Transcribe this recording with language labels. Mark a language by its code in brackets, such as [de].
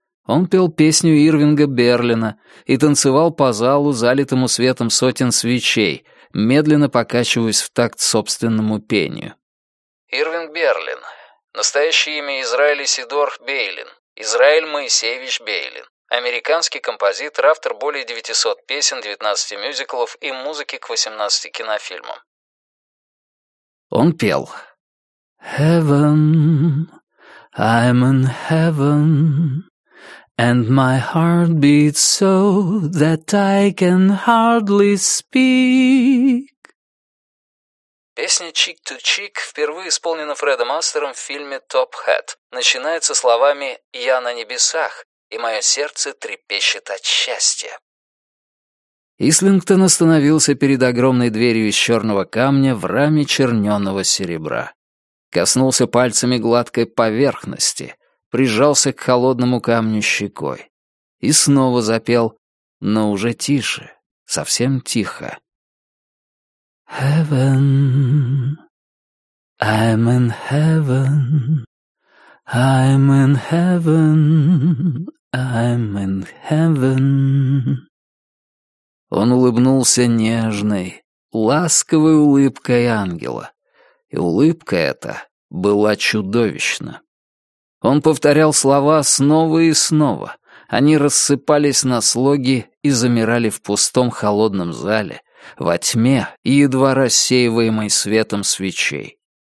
[ru] Он пел песню Ирвинга Берлина и танцевал по залу, залитому светом сотен свечей, медленно покачиваясь в такт собственному пению. Ирвинг Берлин. Настоящее имя Израиль Исидор Бейлин. Израиль Моисеевич Бейлин. Американский композитор, автор более 900 песен, 19 мюзиклов и музыки к 18 кинофильмам. Он пел. [en] Heaven, I'm in heaven, and my heart beats so that I can hardly speak. [ru] Песня «Cheek to Cheek», впервые исполнена Фредом Астером в фильме «Top Hat», начинается словами «Я на небесах, и мое сердце трепещет от счастья». Ислингтон остановился перед огромной дверью из черного камня в раме черненого серебра. Коснулся пальцами гладкой поверхности, прижался к холодному камню щекой и снова запел, но уже тише, совсем тихо. [en] Heaven, I'm in heaven, I'm in heaven, I'm in heaven. [ru] Он улыбнулся нежной, ласковой улыбкой ангела, и улыбка эта была чудовищна. Он повторял слова снова и снова, они рассыпались на слоги и замирали в пустом холодном зале, во тьме и едва рассеиваемой светом свечей.